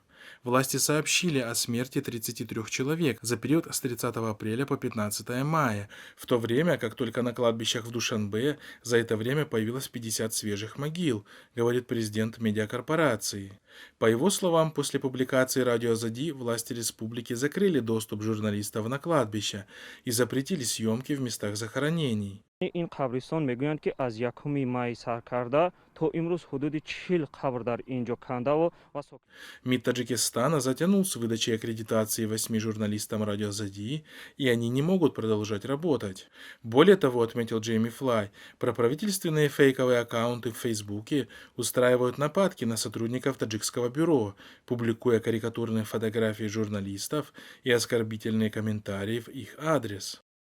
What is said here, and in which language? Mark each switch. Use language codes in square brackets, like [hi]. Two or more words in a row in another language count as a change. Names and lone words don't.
[ru] Власти сообщили о смерти 33 человек за период с 30 апреля по 15 мая, в то время как только на кладбищах в Душанбе за это время появилось 50 свежих могил, говорит президент медиакорпорации. По его словам, после публикации радио Азади власти республики закрыли доступ журналистов на кладбища и запретили съемки в местах захоронений. [tg] این قبرستان میگویند که از 1 مای سر کرده تا امروز حدود 40 قبر در اینجا کنده و [ru] МИД Таджикистана затянул с выдачей аккредитации 8 журналистам радио Азади, и они не могут продолжать работать. Более того, отметил Джейми Флай, проправительственные фейковые аккаунты в Фейсбуке устраивают нападки на сотрудников таджикского бюро, публикуя карикатурные фотографии журналистов и оскорбительные комментарии в их адрес.